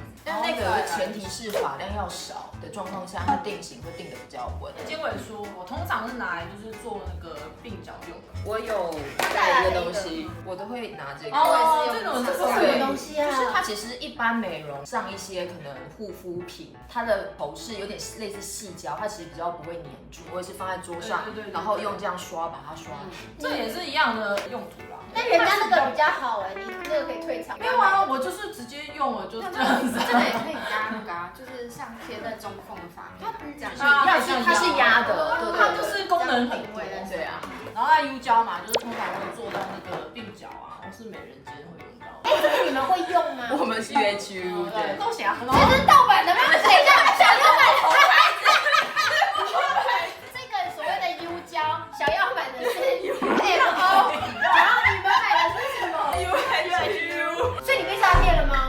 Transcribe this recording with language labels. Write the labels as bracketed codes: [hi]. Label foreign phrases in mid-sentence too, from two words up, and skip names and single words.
[zh] 但那個前提是髮量要少的狀況下，它定型會定得比較穩。尖尾梳我通常是拿來就是做那個鬢角用的。我有帶一個東西，我都會拿這個。哦，這種是什麼東西啊？就是它其實一般美容上一些可能護膚品，它的頭飾有點類似矽膠，它其實比較不會粘住，我也是放在桌上，然後用這樣刷把它刷。這也是一樣的用途啦。但人家那個比較好哎，你這個可以退場。沒有啊，我就是直接用了就這樣子。這個也可以加那個啊，就是像貼在中縫的髮面，它是壓的，它就是功能很多。对啊，然後在 U 膠嘛，就是通常會做到那個鬢角啊，或是美人尖會用到。哎，這個你們會用嗎？我們是約 Q，對，都行啊。這是盜版的嗎？等一下，小妖版的頭牌子。這個所謂的 U 膠，小妖版的是 MO， 然後你們買的是什麼 ？U， 所以你被詐騙了嗎？